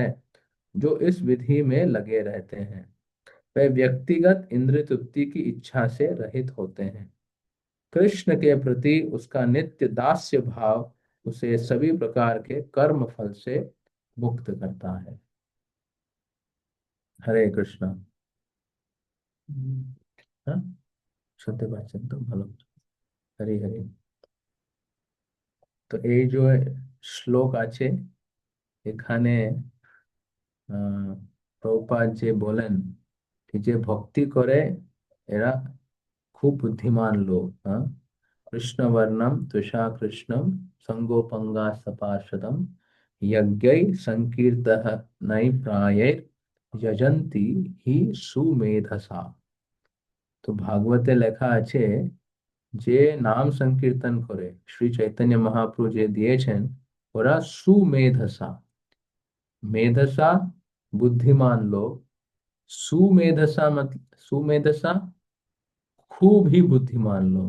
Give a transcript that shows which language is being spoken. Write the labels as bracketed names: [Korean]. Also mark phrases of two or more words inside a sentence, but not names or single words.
[Hindi] जो इस विधि में लगे रहते हैं वे व्यक्तिगत इंद्रिय तृप्ति की इच्छा से रहित होते हैं। कृष्ण के प्रति उसका नित्य दास्य भाव उसे सभी प्रकार के कर्म फल से मुक्त करता है। हरे कृष्णा। हाँ, [Bangla] শুনতে পাচ্ছেন তো ভালো? হরি হরি। তো এই যে শ্লোক আছে এখানে প্রভুপাদ যে বলেন কি যে ভক্তি করে এরা খুব বুদ্ধিমান লোক। [Sanskrit] হ্যাঁ, कृष्ण वर्णम तुषा कृष्णम संगोपंगा सपार्षदम यज्ञै संकीर्तः नई प्रायै यजंती ही सुमेधसा। [Bangla] তো ভাগবতে লেখা আছে যে নাম সংকীর্তন করে শ্রী চৈতন্য মহাপ্রভু যে দিয়েছেন ওরা সুমেধসা। মেধসা বুদ্ধিমান লোক। সুমেধসা मतलब সুমেধসা খুবই বুদ্ধিমান লোক।